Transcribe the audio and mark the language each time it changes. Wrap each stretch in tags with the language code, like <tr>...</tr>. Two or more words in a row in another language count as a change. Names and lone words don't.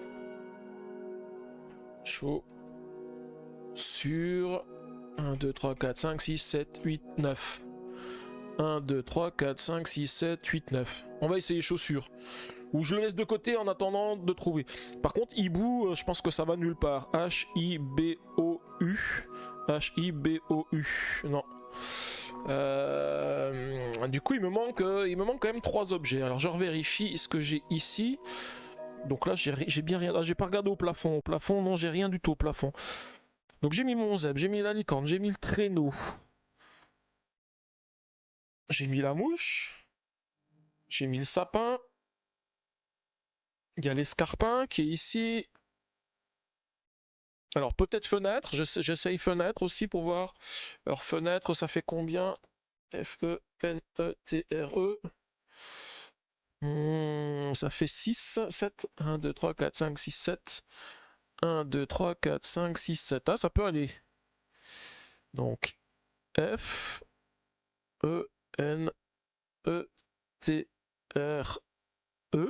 <fr>Chaussures. 1, 2, 3, 4, 5, 6, 7, 8, 9. 1, 2, 3, 4, 5, 6, 7, 8, 9. On va essayer chaussures. Ou je le laisse de côté en attendant de trouver. Par contre, hibou, je pense que ça va nulle part. H-I-B-O-U. H-I-B-O-U. Non. Du coup, il me manque quand même 3 objets. Alors, je revérifie ce que j'ai ici. Donc là, j'ai bien rien. Ah, j'ai pas regardé au plafond. Au plafond, non, j'ai rien du tout au plafond. Donc, j'ai mis mon zèbre, j'ai mis la licorne, j'ai mis le traîneau. J'ai mis la mouche. J'ai mis le sapin. Il y a l'escarpin qui est ici. Alors peut-être fenêtre. J'essaye fenêtre aussi pour voir. Alors fenêtre, ça fait combien? F-E-N-E-T-R-E. Ça fait 6, 7. 1, 2, 3, 4, 5, 6, 7. 1, 2, 3, 4, 5, 6, 7. Ah, ça peut aller. Donc F, E, N, E, T, R, E.</fr>